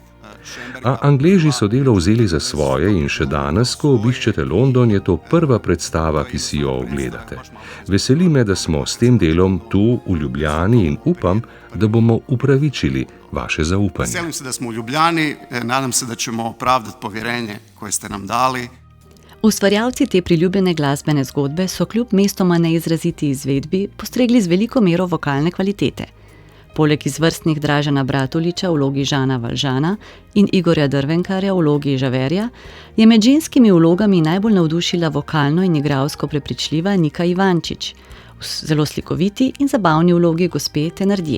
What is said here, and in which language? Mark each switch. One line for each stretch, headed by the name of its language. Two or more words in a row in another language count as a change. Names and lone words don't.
Slovenian: A Angleži so delo vzeli za svoje in še danes, ko obiščete London, je to prva predstava, ki si jo ogledate. Veseli me, da smo s tem delom tu v Ljubljani in upam, da bomo upravičili vaše zaupanje. Veselim se, da smo v Ljubljani,
Croatian: nadam se, da ćemo opravdati povjerenje koje ste nam dali.
Slovenian: Ustvarjalci te priljubljene glasbene zgodbe so kljub mestoma neizraziti izvedbi postregli z veliko mero vokalne kvalitete. Poleg izvrstnih Dražena Bratuliča v vlogi Žana Valžana in Igorja Drvenkarja v vlogi Žaverja je med ženskimi vlogami najbolj navdušila vokalno in igralsko prepričljiva Nika Ivančič, v zelo slikoviti in zabavni vlogi gospe Thenardie.